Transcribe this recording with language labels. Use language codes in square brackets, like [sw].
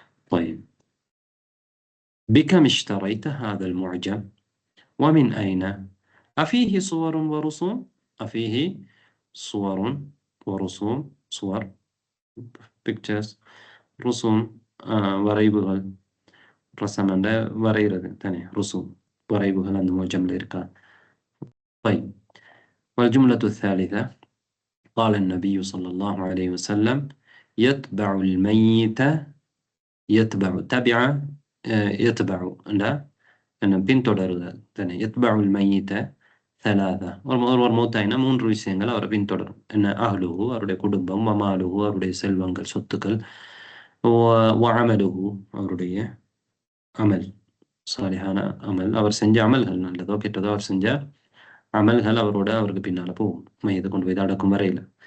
[ar] طيب بكم اشتريت هذا المعجم ومن أين؟ أفيه صور ورسوم؟ أفيه صور ورسوم. صور pictures. [ta] رسوم வரைவுகள். ரசம் என்ற வரைகிறது தானே, ருசூம் வரைவுகள் அந்த முஅஜம்ல இருக்கா. [ar] طيب والجملة الثالثة قال النبي صلى الله عليه وسلم يتبع الميت. يتبع لا أنا [ta] பின்தொடருதல் தானே. [ar] يتبع الميت 3. [ta] ஒருவர் மௌத்தாயினா 3 விஷயங்கள் அவரை பின்தொடரும். என்ன? அஹ்லுஹு, அவருடைய குடும்பம், வமாலுஹு, அவருடைய செல்வங்கள் சொத்துக்கள், வஅமலுஹு, அவருடைய அமல், சாலிஹான அமல், அவர் செஞ்ச அமல்கள், நல்லதோ கெட்டதோ அவர் செஞ்ச அமல்கள் அவருக்கு பின்னால போகும், மையத்தை கொண்டு போய் அடக்கும் வரையில.